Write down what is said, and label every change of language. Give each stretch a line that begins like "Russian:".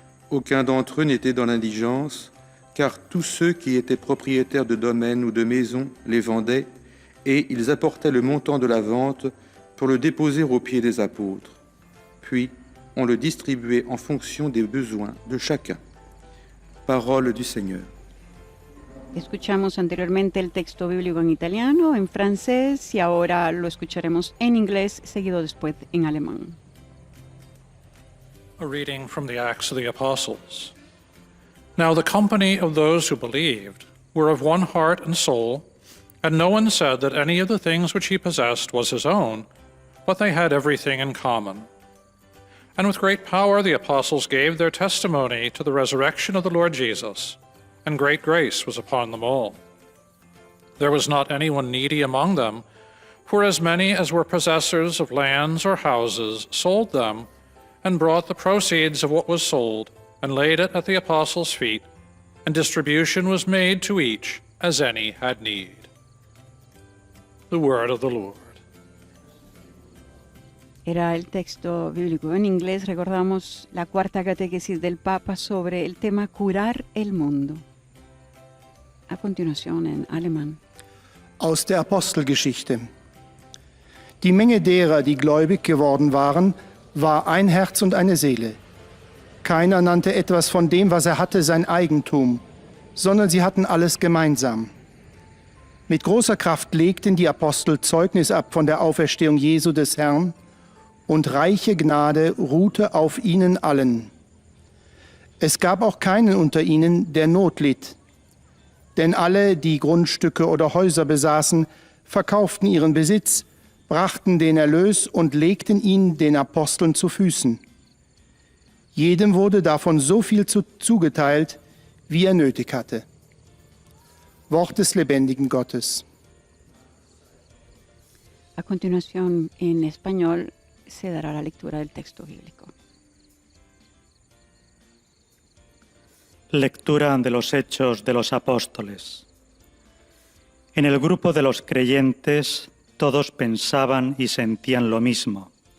French: Aucun d'entre eux n'était dans l'indigence, car tous ceux qui étaient propriétaires de domaines ou de maisons les vendaient, et ils apportaient le montant de la vente pour le déposer aux pieds des apôtres. Puis, on le distribuait en fonction des besoins de chacun. Parole du Señor.
Spanish: Escuchamos anteriormente el texto bíblico en italiano, en francés y ahora lo escucharemos en inglés, seguido después en alemán.
English: A reading from the Acts of the Apostles. Now the company of those who believed were of one heart and soul, and no one said that any of the things which he possessed was his own, but they had everything in common. And with great power the apostles gave their testimony to the resurrection of the Lord Jesus, and great grace was upon them all. There was not anyone needy among them, for as many as were possessors of lands or houses sold them, and brought the proceeds of what was sold, and laid it at the apostles' feet, and distribution was made to each as any had need. The word of the Lord.
Spanish: Era el texto bíblico en inglés. Recordamos la cuarta catequesis del Papa sobre el tema curar el mundo. A continuación en alemán.
German: Aus der Apostelgeschichte. Die Menge derer, die gläubig geworden waren, war ein Herz und eine Seele. Keiner nannte etwas von dem, was er hatte, sein Eigentum, sondern sie hatten alles gemeinsam. Mit großer Kraft legten die Apostel Zeugnis ab von der Auferstehung Jesu des Herrn, und reiche Gnade ruhte auf ihnen allen. Es gab auch keinen unter ihnen, der Not litt. Denn alle, die Grundstücke oder Häuser besaßen, verkauften ihren Besitz, brachten den Erlös und legten ihn den Aposteln zu Füßen. Jedem wurde davon so viel zugeteilt, wie er nötig hatte. Wort des lebendigen Gottes.
Spanish: A continuación en español se dará la lectura del texto bíblico. Lectura de los Hechos de los Apóstoles. En el grupo de los creyentes todos pensaban y sentían lo mismo.